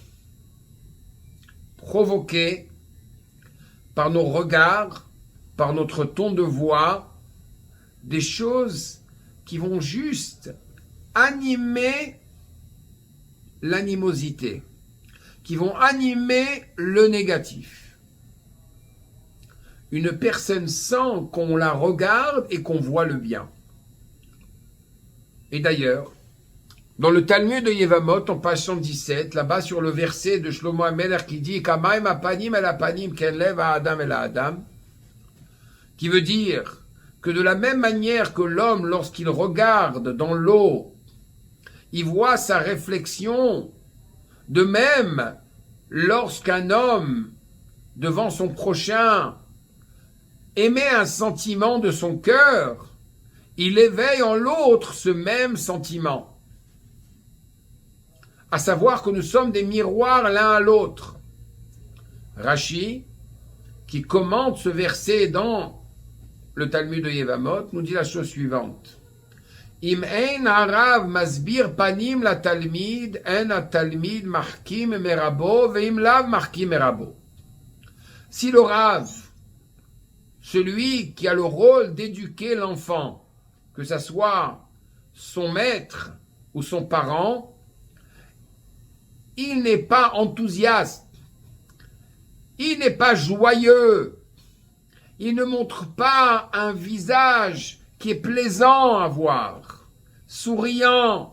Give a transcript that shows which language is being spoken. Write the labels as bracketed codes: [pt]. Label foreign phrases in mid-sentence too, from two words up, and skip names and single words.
[fr] provoquer par nos regards, par notre ton de voix, des choses qui vont juste animer l'animosité, qui vont animer le négatif. Une personne sent qu'on la regarde et qu'on voit le bien. Et d'ailleurs, dans le Talmud de Yevamot, en page 117, là-bas sur le verset de Shlomo HaMelech qui dit « [he] כמים הפנים אל פנים כן לב האדם אל האדם [fr] » qui veut dire que de la même manière que l'homme, lorsqu'il regarde dans l'eau, il voit sa réflexion, de même, lorsqu'un homme, devant son prochain, émet un sentiment de son cœur, il éveille en l'autre ce même sentiment. À savoir que nous sommes des miroirs l'un à l'autre. Rashi, qui commente ce verset dans le Talmud de Yevamot, nous dit la chose suivante. [he] אם אין הרב מסביר פנים ל תלמיד, אין התלמיד מרקים מרבו, ואם לאו מרקים מרבו. [fr] Si le Rav, celui qui a le rôle d'éduquer l'enfant, que ce soit son maître ou son parent, il n'est pas enthousiaste, il n'est pas joyeux, il ne montre pas un visage qui est plaisant à voir, souriant.